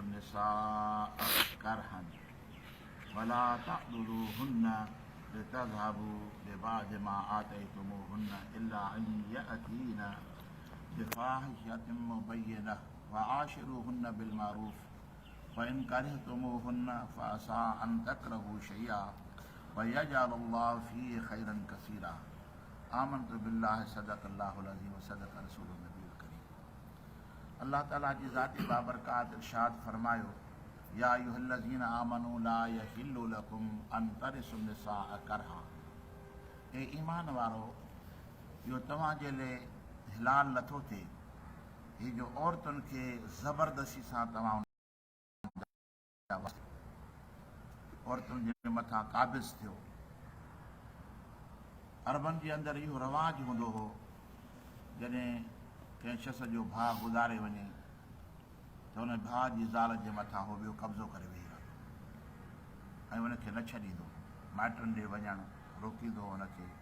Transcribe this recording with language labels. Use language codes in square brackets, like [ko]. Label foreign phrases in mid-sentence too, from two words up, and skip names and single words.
[ar] النساء كرها ولا تعضلوهن لتذهبوا ببعض ما آتيتموهن إلا أن يأتين بفاحشة مبينة وعاشروهن بالمعروف فإن كرهتموهن فعسى أن تكرهوا شيئا ويجعل الله فيه خيرا كثيرا آمنت بالله صدق الله العظيم وصدق رسول النبي الكريم [sd] अल्लाह ताला जी ज़ाती बाबरकात इरशाद फरमायो [ar] يا أيها الذين آمنوا لا يحل لكم أن ترثوا النساء كرها [sd] ए ईमान वारो यो तव्हां जे लाइ हिलाल नथो थिए ही जो औरतुनि खे ज़बरदस्ती सां तव्हां औरतुनि जे मथां क़ाबिज़ थियो। अरबनि जे अंदरि इहो रवाजु हूंदो हो जॾहिं कंहिं शख़्स जो भाउ गुज़ारे वञे त हुन भाउ जी ज़ाल जे मथां हो ॿियो कब्ज़ो करे वेही रहंदो ऐं हुनखे न छॾींदो, माइटनि ॾे वञणु रोकींदो हुनखे।